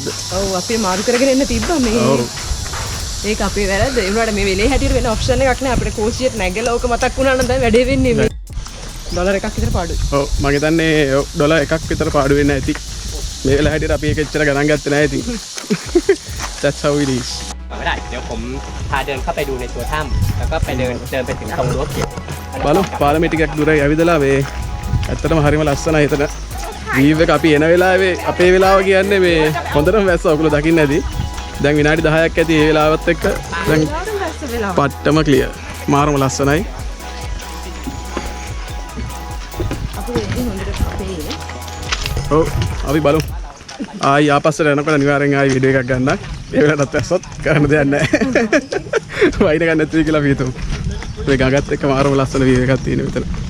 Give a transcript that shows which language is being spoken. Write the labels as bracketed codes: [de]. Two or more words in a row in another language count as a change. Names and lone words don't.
[si] ඔව් අපි මාරු කරගෙන එන්න තිබ්බා මේ. ඔව්. ඒක අපේ වැරද්ද. ඒ වුණාට මේ වෙලේ හැටියට වෙන ඔප්ෂන් එකක් නෑ. අපිට කෝසියට නැගලා ඕක මතක් වුණා නම් දැන් වැඩේ වෙන්නේ මේ. ඩොලර් එකක් විතර පාඩුයි. ඔව් මම හිතන්නේ ඩොලර් එකක් විතර පාඩු වෙන්නේ නැති. මේ වෙලාව හැටියට අපි ඒක එච්චර ගණන් ගත්තේ නැහැ ඉතින්. [en] That's how it is. [th] ได้เดี๋ยวผมพาเดินเข้าไปดูในตัวถ้ำแล้วก็ไปเดินไปถึงตรงรั้วเขียว [si] බලමු පාලමේ ටිකක් දුරයි ඇවිදලා මේ ඇත්තටම හරිම ලස්සනයි හිතන වීව් එක අපි එන වෙලාවේ අපේ වෙලාව කියන්නේ මේ හොඳටම වැස්ස ඔයගොල්ලෝ දකින්න ඇති දැන් විනාඩි 10ක් ඇති ඒ වෙලාවත් එක්ක දැන් පට්ටම ක්ලියර් මාරම ලස්සනයි ඔව් අපි බලමු ආයි ආපස්සට යනකොට අනිවාර්යෙන් ආයි වීඩියෝ එකක් ගන්න ඒ වෙලාවටත් වැස්සොත් කරන්න දෙයක් නැහැ වයින් ගන්න නැති කියලා අපි හිතමු මේ ගඟත් එක්ක මාරම ලස්සන වීව් එකක් තියෙන මෙතන